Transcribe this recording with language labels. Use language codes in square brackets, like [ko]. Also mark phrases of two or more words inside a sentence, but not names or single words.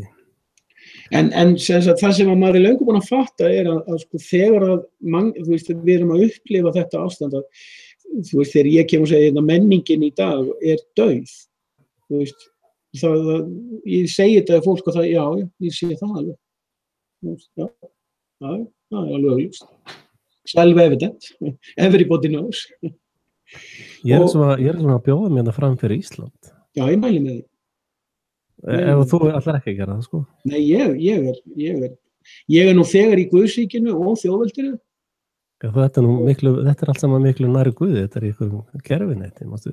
[is] En það sem maður löngu búin að fatta að sko, þegar þú veist, við erum að upplifa þetta ástand þú veist, þegar ég kem og segja menningin í dag dauð. Þú veist, ég segi þetta að fólk og já, ég sé það alveg. Já, það alveg augljóst. [en] Self-evident. Everybody knows. [is] Ég er svona að bjóða mér fram fyrir Ísland. Já, ég mæli með því. Ef þú ætlar ekki að gera það, sko? Nei, ég nú þegar í Guðsríkinu og þjóðveldinu. Já, þetta allt saman miklu nær Guði, þetta í ykkur gerfinetti, mástu?